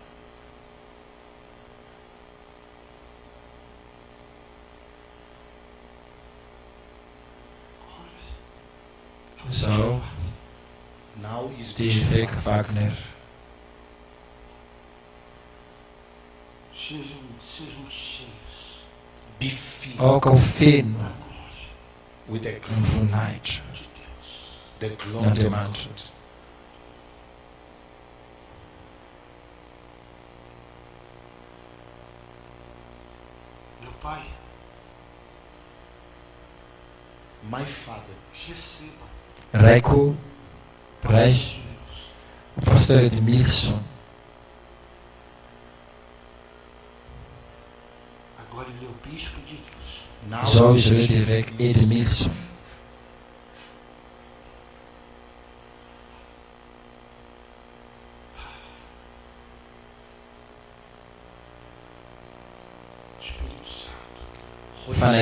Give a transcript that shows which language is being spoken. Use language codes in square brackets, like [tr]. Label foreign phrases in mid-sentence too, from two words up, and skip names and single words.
[mg] Zau [en] now is [mg] dia [en] Bishop [mg] évêque Wagner. Wagner. [pt] sejam cheios [en] Be filled [mg] Ao ka ho feno [en] with the [mg] ny [en] glory, [mg] voninahitra [pt] de Deus. [en] the glory of [mg] Andriamanitra. [en] God. [pt] Meu Pai, [en] My Father, [pt] receba [mg] Raiko, Rais, [pt] os meus, o pastor Edmilson, agora ele é o bispo de Deus. [en] now [mg] zao [en] is [mg] izy ireo dia [en] Bishop [mg] évêque Edmilson. [pt] Espírito Santo, [en] Holy [mg] Fanahy